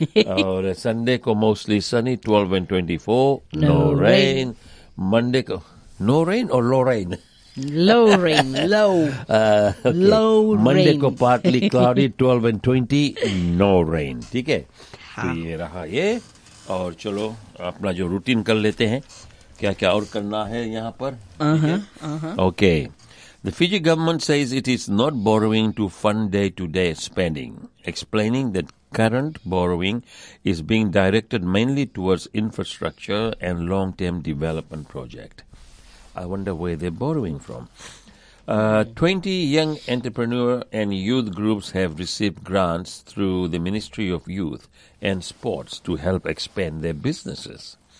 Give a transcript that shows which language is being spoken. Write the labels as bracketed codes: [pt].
[en] Aur Sunday ko mostly sunny, 12 and 24, no rain. Monday, ko, no rain or low rain? Low rain, low. Okay. Low Monday Monday, ko partly cloudy, 12 and 20, no rain. [hi] ठीक है? हाँ. ये रहा ये. और चलो, अपना जो रूटीन कर लेते हैं. क्या क्या और करना है यहाँ पर? [en] Okay. The Fiji government says it is not borrowing to fund day-to-day spending, explaining that current borrowing is being directed mainly towards infrastructure and long-term development project. I wonder where they're borrowing from. 20 young entrepreneur and youth groups have received grants through the Ministry of Youth and Sports to help expand their businesses.